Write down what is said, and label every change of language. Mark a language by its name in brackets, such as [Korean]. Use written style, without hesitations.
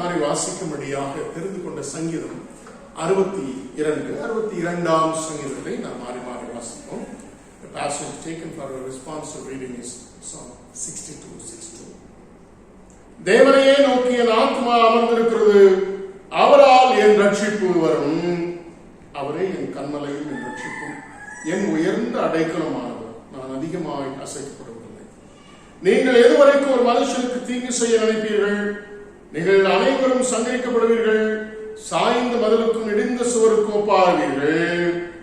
[Tamil] வாசிக்கும்படியாக தெரிந்து கொண்ட சங்கீதம் 62ஆம் சங்கீதத்தை நாம் மாறி மாறி வாசிப்போம். [English] The passage taken for our responsive reading is Psalm 62:6-2. [Tamil] தேவனையே நோக்கி என் ஆத்மா அமர்ந்திருக்கிறது, அவரால் என் ரட்சிப்பு வரும். அவரே என் கன்மலையும் என் ரட்சிப்பும் என் உயர்ந்த அடைக்கலமானவர், நான் அதிகமாய் அசைக்கப்படுவதில்லை. நீங்கள் எதுவரைக்கும் ஒரு மனுஷனுக்கு தீங்கு செய்ய நினைப்பீர்கள்? நீங்கள் அனைவரும் சங்கரிக்கப்படுவீர்கள், சாய்ந்த மதிலுக்கும் இடிந்த சுவருக்கும் ஒப்பாவீர்கள்.